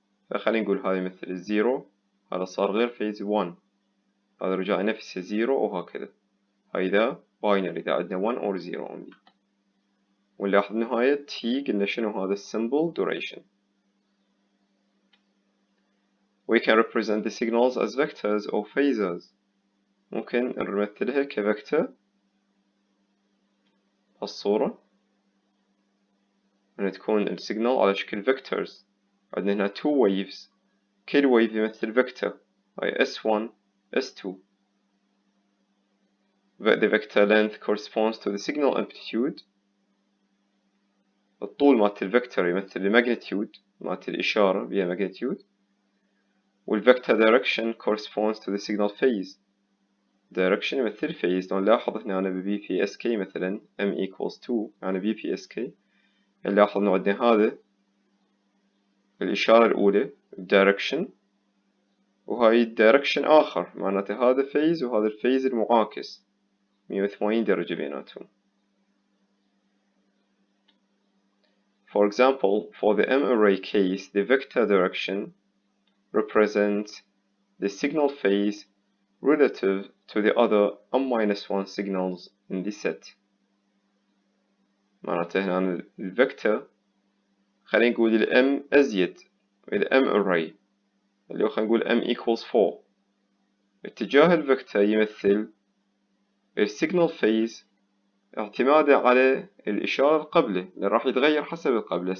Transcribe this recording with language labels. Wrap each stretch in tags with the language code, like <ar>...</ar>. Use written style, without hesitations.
<ar>فخلينا نقول هذا مثل الزيرو، هذا صار غير فيز 1، هذا رجع نفسه زيرو وهكذا. هاي ذا باينري إذا عندنا 1 or 0 only. ونلاحظ نهاية T قلنا شنو هذا symbol duration.</ar> <en>We can represent the signals as vectors or phasors.</en> <ar>ممكن نمثلها كفكتور هالصورة، أن تكون السيجنال على شكل vectors. عندنا هنا 2 waves، كل wave يمثل vector، هاي S1 S2.</ar> <en>The vector length corresponds to the signal amplitude.</en> <ar>الطول مالت الفكتور يمثل الماجنتيود مالت الإشارة بها ماجنتيود.</ar> <en>والvector direction corresponds to the signal phase.</en> <ar>direction يمثل phase. نلاحظ هنا أنا BPSK مثلا M equals 2 يعني BPSK. نلاحظ إنه عندنا هذا الإشارة الأولى direction، وهاي direction آخر معناته هذا phase وهذا الphase المعاكس 180 درجة بيناتهم.</ar> <en>For example, for the M-ary case, the vector direction represents the signal phase relative to the other M-1 signals in the set.</en> <ar>معناته هنا الفكتور خلينا نقول ال M أزيد ال M-ary اللي هو خلينا نقول M equals 4. اتجاه الفكتور يمثل ال signal phase اعتمادا على الإشارة القبلة، لأن راح يتغير حسب القبلة.</ar>